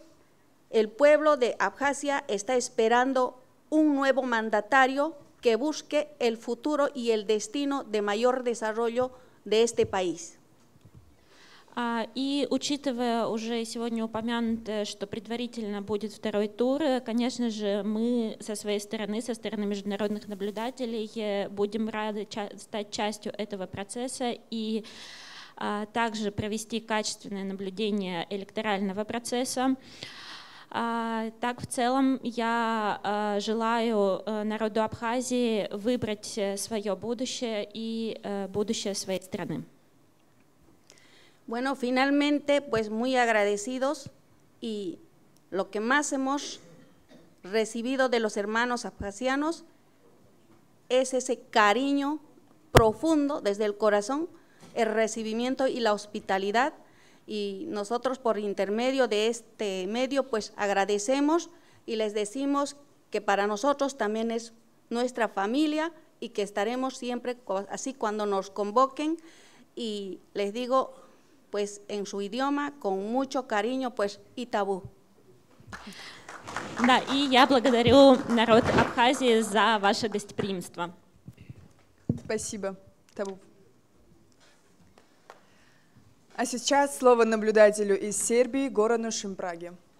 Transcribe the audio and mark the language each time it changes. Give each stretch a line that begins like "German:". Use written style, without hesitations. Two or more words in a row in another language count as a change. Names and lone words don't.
Spanish: El pueblo de Abjasia está esperando un nuevo mandatario que busque el futuro y el destino de mayor desarrollo de este país.
Russian: И учитывая уже сегодня упомянутое, что предварительно будет второй тур, конечно же, мы со своей стороны, со стороны международных наблюдателей, будем рады стать частью этого процесса и также провести качественное наблюдение электорального процесса. Так, в целом, я желаю народу Абхазии выбрать свое будущее и будущее своей страны.
Spanish: Bueno, finalmente, pues muy agradecidos, y lo que más hemos recibido de los hermanos abjasianos es ese cariño profundo desde el corazón, el recibimiento y la hospitalidad. Y nosotros por intermedio de este medio pues agradecemos y les decimos que para nosotros también es nuestra familia y que estaremos siempre así cuando nos convoquen, y les digo pues en su idioma con mucho cariño pues Итабу.
Russian: Да, и я благодарю народ Абхазии за ваше гостеприимство. Спасибо, Табу. А сейчас слово наблюдателю из Сербии Горану Шимпраге.